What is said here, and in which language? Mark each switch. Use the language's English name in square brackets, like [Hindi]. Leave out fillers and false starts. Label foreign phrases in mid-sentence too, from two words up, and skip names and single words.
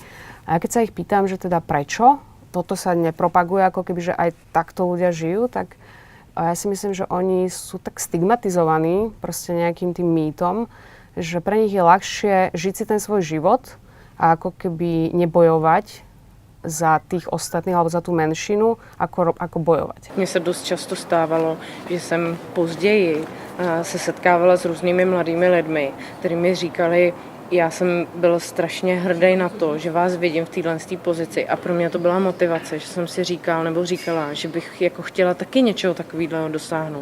[Slovak] A ja keď sa ich pýtam, že teda prečo toto sa nepropaguje, ako keby, že aj takto ľudia žijú, tak ja si myslím, že oni sú tak stigmatizovaní proste nejakým tým mýtom, že pre nich je ľahšie žiť si ten svoj život a ako keby nebojovať za tých ostatných alebo za tú menšinu, ako bojovat. [Czech] Mně se dost často stávalo, že jsem později se setkávala s různými mladými lidmi, kteří mi říkali, já jsem byl strašně hrdý na to, že vás vidím v téhle pozici a pro mě to byla motivace, že jsem si říkal nebo říkala, že bych jako chtěla taky něčeho takového dosáhnout.